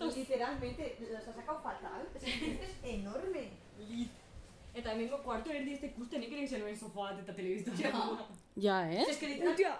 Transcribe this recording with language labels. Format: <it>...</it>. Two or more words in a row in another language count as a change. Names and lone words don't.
<es>Literalmente, los ha sacado fatal. Es enorme.</es> <eu>Eta hemengo kuartu erdi ez ikusten nik ere zenuen sofaa eta telebizta.</eu> <es>Ya, ¿eh? Es que literal...</es>